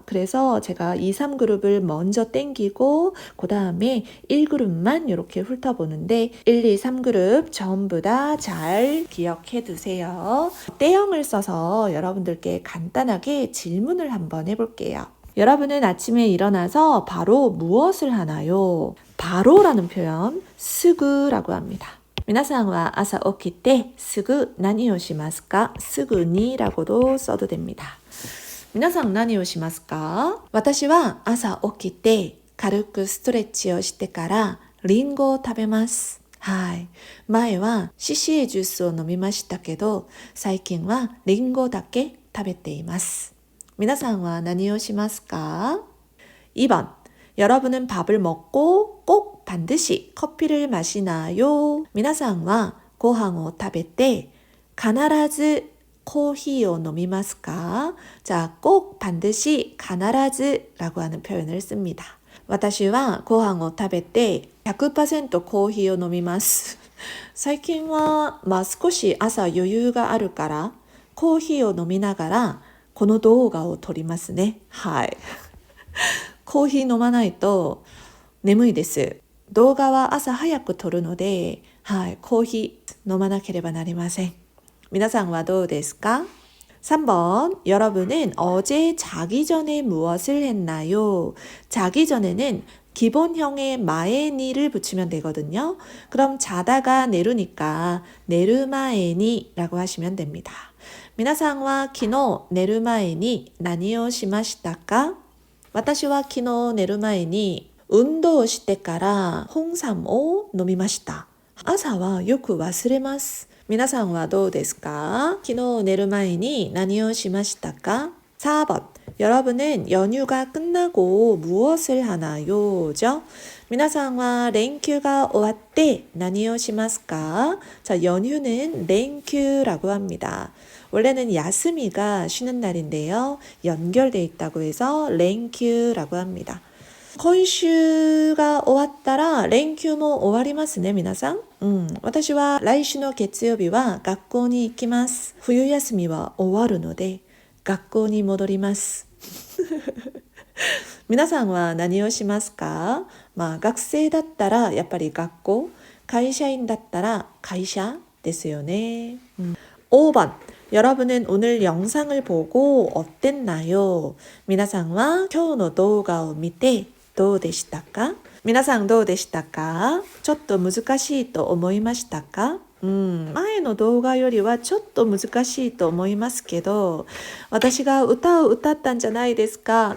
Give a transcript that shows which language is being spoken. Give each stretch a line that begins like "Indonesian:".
Korean: 그래서 제가 2, 3그룹을 먼저 땡기고 그 다음에 1그룹만 이렇게 훑어보는데 1, 2, 3그룹 전부 다 잘 기억해 두세요. 떼영을 써서 여러분들께 간단하게 질문을 한번 해볼게요. 여러분은 아침에 일어나서 바로 무엇을 하나요? 바로라는 표현, 스그라고 합니다.
Japanese: 皆さんは朝起きてすぐ何をしますか?
Korean: すぐに라고도 써도 됩니다.
Japanese: 皆さん何をしますか? 私は朝起きて軽くストレッチをしてからリンゴを食べます。はい。前はシシエジュースを飲みましたけど、最近はリンゴだけ食べています。皆さんは何をしますか?
Korean: 2번. 여러분은 밥을 먹고 꼭 반드시 커피를 마시나요?
Japanese: 皆さんはご飯を食べて必ずコーヒーを飲みますか?
Korean: 자, 꼭 반드시 必ず라고 하는 표현을 씁니다.
Japanese: 私はご飯を食べて 100% コーヒーを飲みます。最近は少し朝余裕があるからコーヒーを飲みながらこの動画を撮りますね。はい。コーヒー飲まないと眠いです。動画は朝早く撮るので、はい、コーヒー飲まなければなりません。皆さんはどうですか?
Korean: 3번. 여러분은 어제 자기 전에 무엇을 했나요? 자기 전에는 기본형의 마에니를 붙이면 되거든요. 그럼 자다가 내루니까 내르마에니라고 하시면 됩니다.
Japanese: 皆さんは昨日寝る前に何をしましたか? 私は昨日寝る前に運動してから홍삼を飲みました。朝はよく忘れます。皆さんはどうですか? 昨日寝る前に何をしましたか?
Korean: 4번. 여러분은 연휴가 끝나고 무엇을 하나요?죠?
Japanese: 皆さんは連休が終わって何をしますか?
Korean: 자, 연휴는連休라고 합니다. 원래는 야스미가 쉬는 날인데요. 연결돼 있다고 해서連休라고 합니다.
Japanese: 今週が終わったら連休も終わりますね、皆さん。私は来週の月曜日は学校に行きます。冬休みは終わるので学校に戻ります。皆さんは何をしますか？学生だったらやっぱり学校、会社員だったら会社ですよね。
Korean: 5번. 여러분은 오늘 영상을 보고 어땠나요?
Japanese: 皆さんは今日の動画を見てどうでしたか? 皆さんどうでしたか?ちょっと難しいと思いましたか? 前の動画よりはちょっと難しいと思いますけど、私が歌を歌ったんじゃないですか。